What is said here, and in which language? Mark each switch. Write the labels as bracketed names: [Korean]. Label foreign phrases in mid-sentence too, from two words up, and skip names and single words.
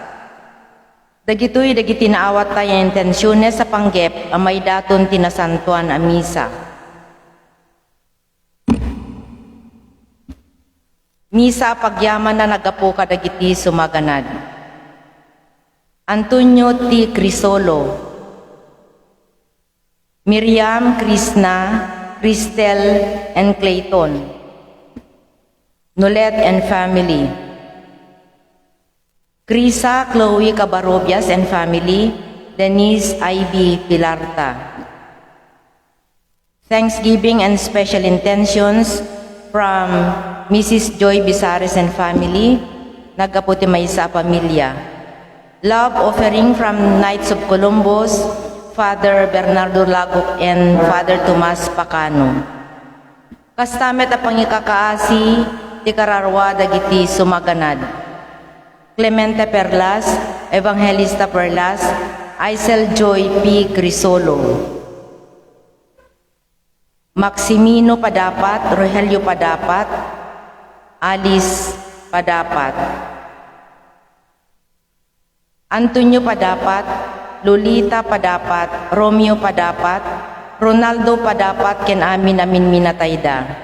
[Iloko] Dagitoy dagiti naawat tayo intensyones sa panggep amay daton tinasantuan a misa. Misa pagyaman na nagapo kadagiti sumaganad. Antonio T. Crisolo, Miriam Krishna, Cristel and Clayton, Nolet and family, Krisa Chloe Cabarobias and family, Denise I.B. Pilarta. [English] Thanksgiving and special intentions from Mrs. Joy Bisares and family, [Iloko] nagaputi maysa pamilya. [English] Love offering from Knights of Columbus, Father Bernardo Lagok and Father Tomas Pacano. [Iloko] Kastamet a pangikakaasi, ti kararwa dagiti sumaganad. Clemente Perlas, Evangelista Perlas, Aisel Joy P. Crisolo, Maximino Padapat, Rogelio Padapat, Alice Padapat, Antonio Padapat, Lolita Padapat, Romeo Padapat, Ronaldo Padapat ken amin minatayda,